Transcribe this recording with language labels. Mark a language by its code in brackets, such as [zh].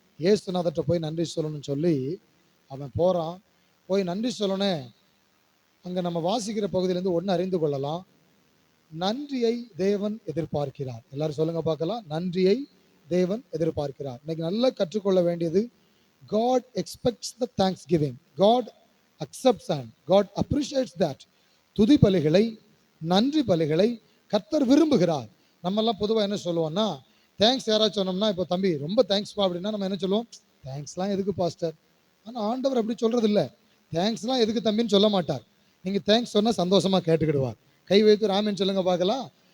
[ta] ஏசுநாதர்கிட்ட போய் நன்றி சொல்லணும்னு சொல்லி அவன் போகிறான். போய் நன்றி சொல்லணே. அங்கே நம்ம வாசிக்கிற பகுதியிலேருந்து ஒன்று அறிந்து கொள்ளலாம். நன்றியை தேவன் எதிர்பார்க்கிறார். எல்லாரும் சொல்லுங்க பார்க்கலாம். நன்றியை தேவன் எதிர்பார்க்கிறார். இன்னைக்கு நல்லா கற்றுக்கொள்ள வேண்டியது, [en] God expects the thanksgiving. God accepts and God appreciates that. [ta] துதி பலிகளை, நன்றி பலிகளை கர்த்தர் விரும்புகிறார். நம்மெல்லாம் பொதுவாக என்ன சொல்லுவோம்னா, தேங்க்ஸ் யாராவது சொன்னோம்னா, இப்போ தம்பி ரொம்ப தேங்க்ஸ்ப்பா அப்படின்னா நம்ம என்ன சொல்லுவோம்? தேங்க்ஸ்லாம் எதுக்கு பாஸ்டர்? ஆனால் ஆண்டவர் அப்படி சொல்றது இல்லை. தேங்க்ஸ்லாம் எதுக்கு தம்பின்னு சொல்ல மாட்டார். நீங்கள் தேங்க்ஸ் சொன்னால் சந்தோஷமாக கேட்டுக்கிடுவார். கை வைத்து ராமன் சொல்லுங்க பார்க்கலாம்.